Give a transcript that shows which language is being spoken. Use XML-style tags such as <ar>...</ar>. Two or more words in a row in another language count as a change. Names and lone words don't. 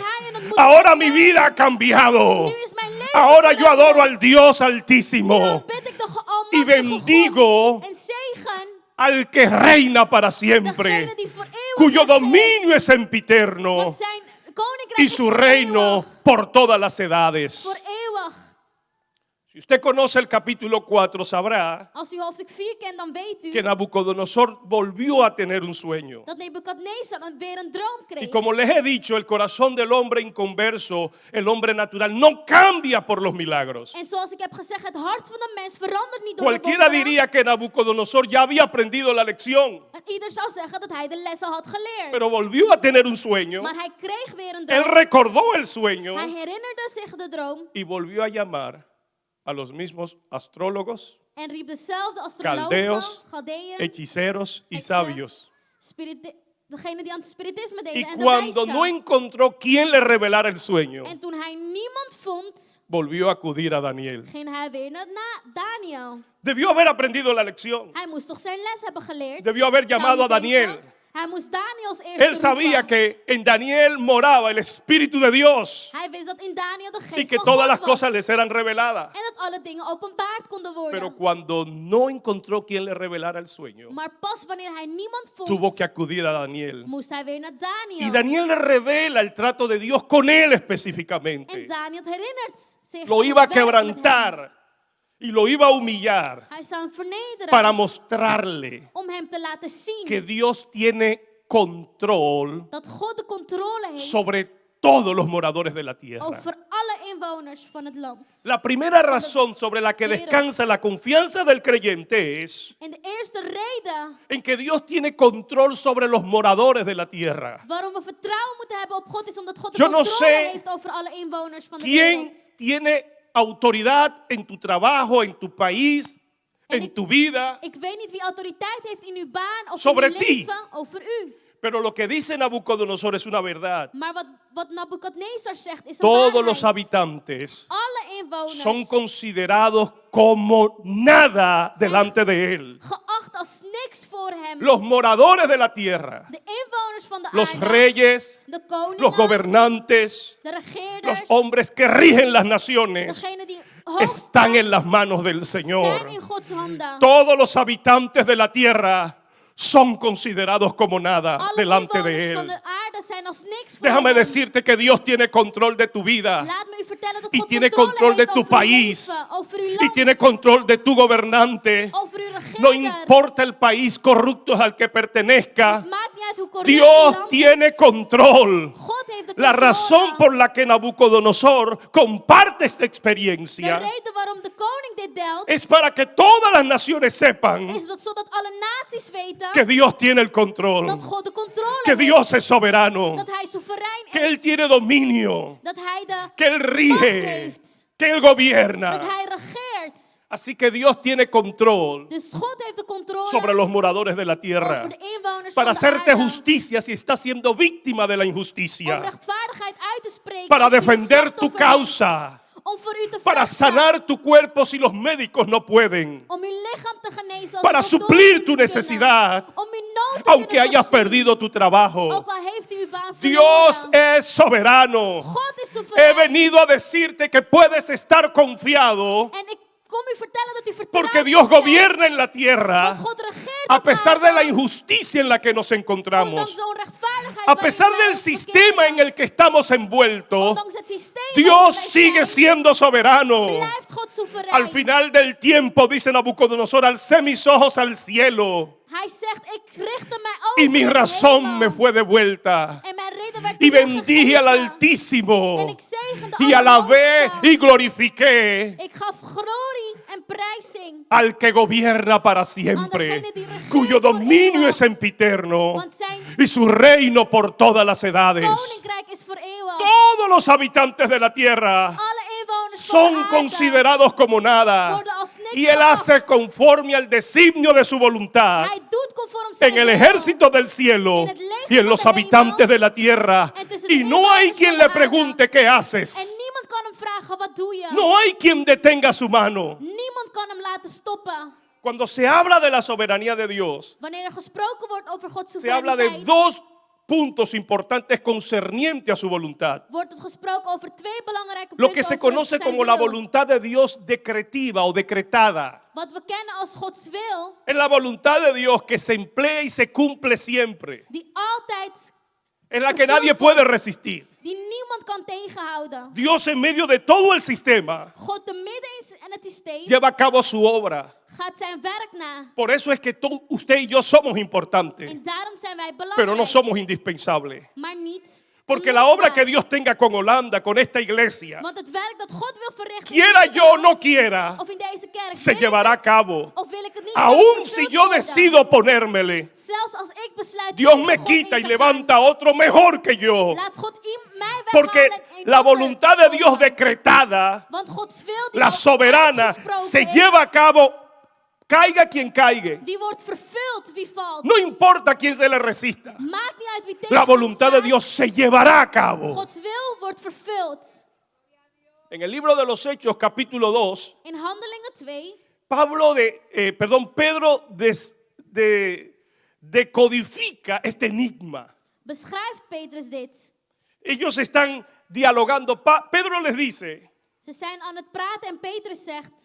<es>Ahora mi vida ha cambiado. Ahora yo adoro al Dios Altísimo y bendigo al que reina para siempre, cuyo dominio es sempiterno y su reino por todas las edades. Si usted conoce el capítulo 4, sabrá</es> <nl>Als u hoofdstuk 4 kent, dan weet u</nl> <es>que Nabucodonosor volvió a tener un sueño.</es> <nl>dat Nebukadnezar weer een droom kreeg.</nl> <es>Y como les he dicho, el corazón del hombre inconverso, el hombre natural, no cambia por los milagros.</es> <nl>En zoals ik heb gezegd, het hart van de mens verandert niet door de</nl> <es>Cualquiera</es> <nl>wonderen.</nl> <es>diría que Nabucodonosor ya había aprendido la lección,</es> <nl>En ieder zou zeggen dat hij de lessen had geleerd.</nl> <es>pero volvió a tener un sueño.</es> <nl>Maar hij kreeg weer een</nl> <es>Él</es> <nl>droom.</nl> <es>recordó el sueño</es> <nl>Hij herinnerde zich de droom</nl> <es>y volvió a llamar a los mismos astrólogos,</es> <nl>en riep dezelfde</nl> <es>caldeos,</es> <nl>astrologen, Galdeën,</nl> <es>hechiceros y sabios.</es> <nl>degene die aan het spiritisme deden</nl> <es>Y</es> <nl>en de</nl> <es>cuando</es> <nl>wijzen.</nl> <es>no encontró quien le revelara el sueño,</es> <nl>En toen hij niemand vond,</nl> <es>volvió a acudir a Daniel.</es> <nl>ging hij weer naar Daniel.</nl> <es>Debió haber aprendido la lección.</es> <nl>Hij moest toch zijn les hebben geleerd.</nl> <es>Debió haber</es> <nl>Zou</nl> <es>llamado</es> <nl>je</nl> <es>a Daniel.</es> <nl>denken? Hij moest Daniels eerst</nl> <es>Él sabía que en Daniel moraba el Espíritu de Dios</es> <nl>Hij wist dat in Daniel de</nl> <es>y</es> <nl>geest</nl> <es>que</es> <nl>van</nl> <es>todas</es> <nl>God</nl> <es>las</es> <nl>was.</nl> <es>cosas les eran reveladas.</es> <nl>En dat alle dingen openbaard konden worden.</nl> <es>Pero cuando no encontró quien le revelara el sueño,</es> <nl>Maar pas wanneer hij niemand vond,</nl> <es>tuvo que acudir a Daniel.</es> <nl>moest hij weer naar Daniel.</nl> <es>Y Daniel le revela el trato de Dios con él</es> <nl>En</nl> <es>específicamente.</es> <nl>Daniel herinnert zich</nl> <es>Lo</es> <nl>aan</nl> <es>iba a</es> <nl>het werk met hem.</nl> <es>quebrantar y lo iba a humillar</es> <nl>Hij zou hem vernederen</nl> <es>para mostrarle</es> <nl>om hem te laten zien</nl> <es>que Dios tiene control</es> <nl>dat God de controle heeft</nl> <es>sobre todos los moradores de la tierra.</es> <nl>over alle inwoners van het land.</nl> <es>La primera razón sobre la que descansa la confianza del creyente es</es> <nl>En de eerste reden</nl> <es>en que Dios tiene control sobre los moradores de la tierra.</es> <nl>waarom we vertrouwen moeten hebben op God is omdat God de</nl> <es>Yo no</es> <nl>controle</nl> <es>sé</es> <nl>heeft over alle inwoners van de</nl> <es>¿Quién</es> <nl>wereld.</nl> <es>tiene autoridad en tu trabajo, en tu país,</es> <nl>En</nl> <es>en tu vida?</es> <nl>Ik weet niet wie autoriteit heeft in uw baan of</nl> <es>Sobre</es> <nl>in uw</nl> <es>ti.</es> <nl>leven over u.</nl> <es>Pero lo que dice Nabucodonosor es una verdad.</es> <nl>Maar wat Nabukadnezar zegt is een</nl> <es>Todos</es> <nl>waarheid.</nl> <es>los habitantes</es> <nl>Alle inwoners</nl> <es>son considerados como nada delante de él.</es> <nl>geacht als niks voor hem.</nl> <es>Los moradores de la tierra,</es> <nl>De inwoners van de</nl> <es>los</es> <nl>aarde,</nl> <es>reyes,</es> <nl>de koningen,</nl> <es>los gobernantes,</es> <nl>de</nl> <es>los</es> <nl>regeerders,</nl> <es>hombres que rigen las naciones,</es> <nl>degenen die</nl> <es>están en</es> <nl>hoofd</nl> <es>las manos del</es> <nl>zijn</nl> <es>Señor.</es> <nl>in Gods handen.</nl> <es>Todos los habitantes de la tierra son considerados como nada</es> <nl>Alle</nl> <es>delante</es> <nl>inwoners</nl> <es>de</es> <nl>van</nl> <es>él.</es> <nl>de aarde zijn als niks voor</nl> <es>Déjame</es> <nl>hem.</nl> <es>decirte que Dios tiene control de tu vida</es> <nl>Laat me u vertellen dat</nl> <es>y</es> <nl>God</nl> <es>tiene</es> <nl>controle</nl> <es>control de</es> <nl>heeft</nl> <es>tu</es> <nl>over uw</nl> <es>país</es> <nl>leven, over uw</nl> <es>y</es> <nl>land,</nl> <es>tiene control de tu gobernante.</es> <nl>over uw</nl> <es>No</es> <nl>regeerder.</nl> <es>importa el país corrupto al que pertenezca,</es> <nl>Maakt niet uit hoe corrupt</nl> <es>Dios</es> <nl>uw land</nl> <es>tiene</es> <nl>is.</nl> <es>control.</es> <nl>God heeft de</nl> <es>La</es> <nl>controle.</nl> <es>razón por la que Nabucodonosor comparte esta</es> <nl>De</nl> <es>experiencia</es> <nl>reden waarom de koning dit deelt,</nl> <es>es para que todas las naciones sepan</es> <nl>is dat zodat alle naties weten</nl> <es>que Dios tiene el control,</es> <nl>dat God de controle</nl> <es>que</es> <nl>heeft.</nl> <es>Dios es soberano,</es> <nl>Dat hij soeverein</nl> <es>que Él</es> <nl>is.</nl> <es>tiene dominio,</es> <nl>Dat hij de</nl> <es>que Él</es> <nl>macht</nl> <es>rige,</es> <nl>heeft.</nl> <es>que Él</es> <nl>Dat</nl> <es>gobierna.</es> <nl>hij regeert.</nl> <es>Así que Dios tiene control</es> <nl>Dus God heeft de controle</nl> <es>sobre los moradores de la tierra</es> <nl>over de inwoners</nl> <es>para</es> <nl>van de</nl> <es>hacerte</es> <nl>aarde.</nl> <es>justicia si estás siendo víctima de la</es> <nl>Om</nl> <es>injusticia,</es> <nl>rechtvaardigheid uit te spreken.</nl> <es>para</es> <nl>als je een</nl> <es>defender tu</es> <nl>slachtoffer bent.</nl> <es>causa,</es> <nl>Om voor u te</nl> <es>para</es> <nl>vechten.</nl> <es>sanar tu cuerpo si los médicos no pueden,</es> <nl>Om uw lichaam te genezen. Als</nl> <es>para</es> <nl>de doktoren</nl> <es>suplir</es> <nl>niet</nl> <es>tu</es> <nl>kunnen.</nl> <es>necesidad,</es> <nl>Om uw nood te</nl> <es>aunque</es> <nl>kunnen</nl> <es>hayas</es> <nl>voorzien.</nl> <es>perdido tu trabajo.</es> <nl>Ook al heeft u uw baan</nl> <es>Dios</es> <nl>verloren.</nl> <es>es soberano.</es> <nl>God is</nl> <es>He</es> <nl>soeverein.</nl> <es>venido a decirte que puedes estar confiado</es> <nl>En ik kom u vertellen dat u vertrouwt</nl> <es>porque Dios</es> <nl>kunt zijn.</nl> <es>gobierna en la tierra</es> <nl>Want God regeert</nl> <es>A pesar de la</es> <nl>opdagen,</nl> <es>injusticia en la que nos encontramos,</es> <nl>ondanks de onrechtvaardigheid</nl> <es>a</es> <nl>waarin</nl> <es>pesar</es> <nl>wij</nl> <es>del</es> <nl>ons</nl> <es>sistema en</es> <nl>verkeren,</nl> <es>el que estamos envueltos,</es> <nl>ondanks het systeem</nl> <es>Dios</es> <nl>waarin wij</nl> <es>sigue</es> <nl>zijn,</nl> <es>siendo soberano.</es> <nl>blijft God soeverein.</nl> <es>Al final del tiempo, dice Nabucodonosor, alcé mis ojos al cielo</es> <nl>Hij zegt, ik richtte mijn ogen</nl> <es>y mi</es> <nl>naar de</nl> <es>razón</es> <nl>hemel.</nl> <es>me fue devuelta.</es> <nl>En mijn reden werd</nl> <es>Y bendije al</es> <nl>teruggegeven.</nl> <es>Altísimo</es> <nl>En ik zegende</nl> <es>y alabé</es> <nl>Allerhoogste.</nl> <es>y glorifiqué</es> <nl>Ik gaf glorie en prijzing.</nl> <es>al que gobierna para siempre, cuyo dominio es sempiterno</es> <nl>Want zijn</nl> <es>y su reino por todas las edades.</es> <nl>koninkrijk is voor eeuwig.</nl> <es>Todos los habitantes de la tierra</es> <nl>Alle inwoners van</nl> <es>son</es> <nl>de aarde</nl> <es>considerados como nada</es> <nl>worden als niks</nl> <es>y Él hace</es> <nl>geacht.</nl> <es>conforme al designio de su voluntad</es> <nl>Hij doet conform zijn</nl> <es>en el</es> <nl>wil.</nl> <es>ejército del cielo y en los habitantes de la tierra. Y no hay quien le pregunte qué</es> <nl>En</nl> <es>haces.</es> <nl>niemand kan hem vragen, wat doe je?</nl> <es>No hay quien detenga su mano.</es> <nl>Niemand kan hem laten stoppen.</nl> <es>Cuando se habla de la soberanía de Dios,</es> <nl>Wanneer er gesproken wordt over Gods</nl> <es>se habla de</es> <nl>soevereiniteit,</nl> <es>dos puntos importantes concernientes a su voluntad.</es> <nl>wordt het gesproken over twee belangrijke</nl> <es>Lo</es> <nl>punten</nl> <es>que se</es> <nl>over</nl> <es>conoce</es> <nl>zijn</nl> <es>como la</es> <nl>wil.</nl> <es>voluntad de Dios decretiva o decretada.</es> <nl>Wat we kennen als Gods wil,</nl> <es>Es la voluntad de Dios que se emplea y se cumple siempre.</es> <nl>die altijd,</nl> <es>Es la que nadie puede resistir.</es> <nl>die niemand kan tegenhouden.</nl> <es>Dios en medio de todo el sistema</es> <nl>God te midden in het systeem</nl> <es>lleva a cabo su obra.</es> <nl>gaat zijn werk na.</nl> <es>Por eso es que usted y yo somos importantes,</es> <nl>En daarom zijn wij</nl> <es>pero no</es> <nl>belangrijk,</nl> <es>somos indispensables.</es> <nl>maar niet</nl> <es>Porque la obra que</es> <nl>onmisbaar.</nl> <es>Dios tenga con Holanda, con esta iglesia,</es> <nl>Want het werk dat God wil verrichten,</nl> <es>quiera</es> <nl>in</nl> <es>yo o no</es> <nl>Nederland,</nl> <es>quiera,</es> <nl>of in deze kerk,</nl> <es>se</es> <nl>wil ik</nl> <es>llevará a</es> <nl>het,</nl> <es>cabo.</es> <nl>of wil ik het niet,</nl> <es>Aún</es> <nl>zal het</nl> <es>si</es> <nl>vervuld</nl> <es>yo</es> <nl>worden.</nl> <es>decido ponérmele,</es> <nl>Zelfs als ik besluit</nl> <es>Dios</es> <nl>tegen</nl> <es>me</es> <nl>God</nl> <es>quita</es> <nl>in</nl> <es>y</es> <nl>te</nl> <es>levanta</es> <nl>gaan,</nl> <es>a otro mejor que yo.</es> <nl>laat God mij</nl> <es>Porque</es> <nl>weghalen en</nl> <es>la</es> <nl>ander</nl> <es>voluntad de Dios</es> <nl>komen.</nl> <es>decretada,</es> <nl>Want Gods wil die</nl> <es>la</es> <nl>al</nl> <es>soberana,</es> <nl>uitgesproken</nl> <es>se</es> <nl>is,</nl> <es>lleva a cabo, caiga quien caiga.</es> <nl>die wordt vervuld wie valt.</nl> <es>No importa quién se le resista.</es> <nl>Maakt niet uit wie tegen</nl> <es>La</es> <nl>ons</nl> <es>voluntad de</es> <nl>staat.</nl> <es>Dios se llevará a cabo.</es> <nl>Gods wil wordt vervuld.</nl> <es>En el libro de los Hechos, capítulo 2,</es> <nl>In Handelingen 2</nl> <es>Pedro decodifica este enigma.</es> <nl>beschrijft Petrus dit.</nl> <es>Ellos están dialogando. Pedro les dice</es> <nl>Ze zijn aan het praten en Petrus zegt</nl>